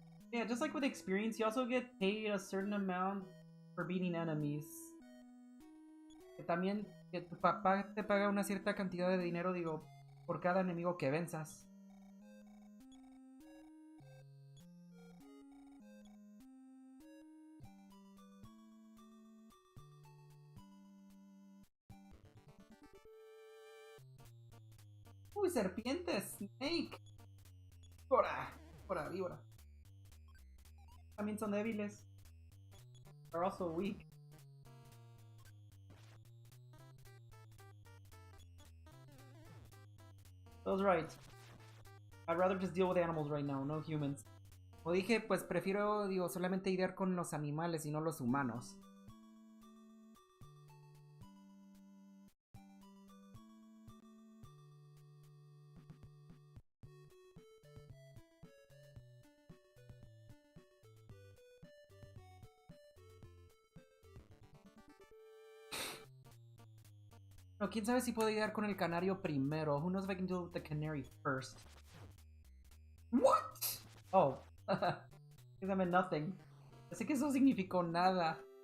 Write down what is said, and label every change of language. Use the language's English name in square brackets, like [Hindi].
[English] Yeah, just like with experience, you also get paid a certain amount for beating enemies. [Spanish] Que también que tu papá te paga una cierta cantidad de dinero, digo, por cada enemigo que venzas. Uy, serpiente, Snake. Víbora, víbora. también son débiles. [English] They're also weak. So I was right. I'd rather just deal with animals right now, no humans. [Spanish] Como dije, pues prefiero, digo, solamente idear con los animales y no los humanos. No, quién sabe si puedo idear con el canario primero. [English] Who knows if I can deal with the canary first? What? Oh. That meant nothing. [Spanish] Así que eso significó nada.